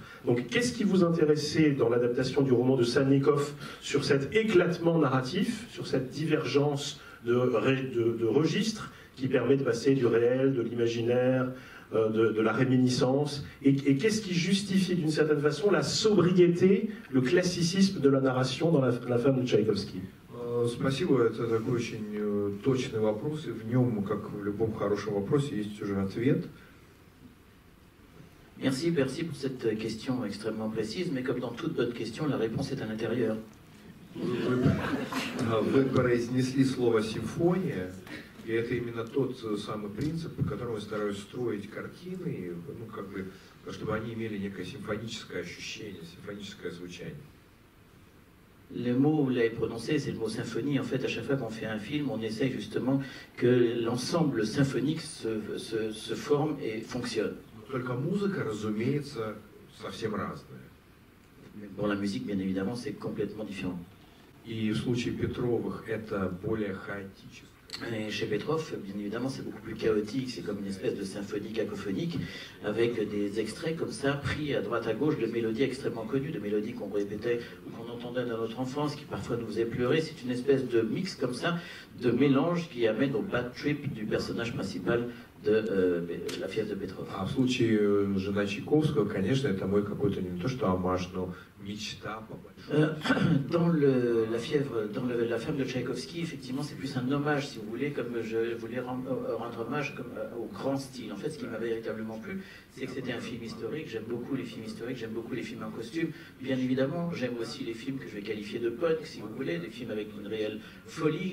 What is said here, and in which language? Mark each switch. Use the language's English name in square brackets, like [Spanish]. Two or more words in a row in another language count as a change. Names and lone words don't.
[French] Donc qu'est-ce qui vous intéressait dans l'adaptation du roman de Sannikov sur cet éclatement narratif, sur cette divergence de registres qui permet de passer du réel, de l'imaginaire, de la réminiscence. Et qu'est-ce qui justifie d'une certaine façon la sobriété, le classicisme de la narration dans la femme de Tchaïkovski? [Russian] Спасибо, это такой очень точный вопрос, и в нем, как в любом хорошем вопросе, есть уже ответ. [French] Merci pour cette question extrêmement précise, mais comme dans toute bonne question, la réponse est à l'intérieur. [Russian] Вы произнесли слово «симфония», и это именно тот самый принцип, по которому я стараюсь строить картины, ну, как бы, чтобы они имели некое симфоническое ощущение, симфоническое звучание. [French] Le mot, vous l'avez prononcé, c'est le mot symphonie. En fait, à chaque fois qu'on fait un film, on essaye justement que l'ensemble symphonique se forme et fonctionne. [Russian] Только музыка, разумеется, совсем разная. [French] Mais pour la musique, bien évidemment, c'est complètement différent. [Russian] И в случае Петровых это более хаотическое. [French] Et chez Petrov, bien évidemment, c'est beaucoup plus chaotique, c'est comme une espèce de symphonie cacophonique, avec des extraits comme ça, pris à droite à gauche de mélodies extrêmement connues, de mélodies qu'on répétait ou qu'on entendait dans notre enfance, qui parfois nous faisaient pleurer. C'est une espèce de mix comme ça, de mélange qui amène au [English] bad trip [French] du personnage principal de la fièvre de Petrov. [Russian] А в случае жена Чайковского, конечно, это мой какой-то не то что омаж, но мечта по большому. [French] Dans la fièvre, dans la femme de Tchaïkovski, effectivement, c'est plus un hommage, si vous voulez, comme je voulais rendre hommage au grand style. En fait, ce qui m'a véritablement plu, c'est que c'était un film historique. J'aime beaucoup les films historiques, j'aime beaucoup les films en costume. Bien évidemment, j'aime aussi les films que je vais qualifier de punk, si vous voulez, des films avec une réelle folie.